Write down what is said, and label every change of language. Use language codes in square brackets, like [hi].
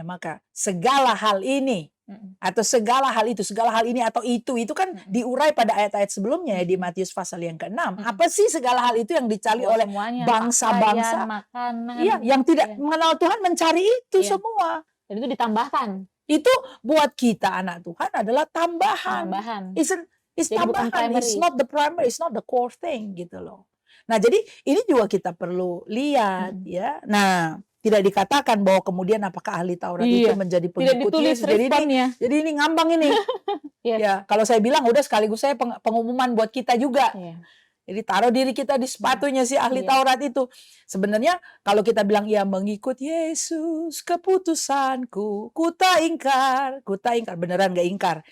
[id] Maka segala hal ini atau segala hal ini atau itu kan diurai pada ayat-ayat sebelumnya ya, di Matius pasal yang ke-6. Apa sih segala hal itu yang dicari oleh bangsa-bangsa? Makanan, yang tidak mengenal Tuhan mencari itu semua. Dan itu ditambahkan. Itu buat kita anak Tuhan adalah tambahan. [en] It's [id] tambahan. [en] It's not the primary, it's not the core thing [id] gitu loh. Nah, jadi ini juga kita perlu lihat ya. Nah, tidak dikatakan bahwa kemudian apakah ahli Taurat itu menjadi pengikut Yesus. Jadi ini ngambang ini. Ya, kalau saya bilang udah sekaligus saya pengumuman buat kita juga. Jadi taruh diri kita di sepatunya si ahli Taurat itu. Sebenarnya kalau kita bilang ya mengikut Yesus keputusanku, ku tak ingkar, beneran gak ingkar.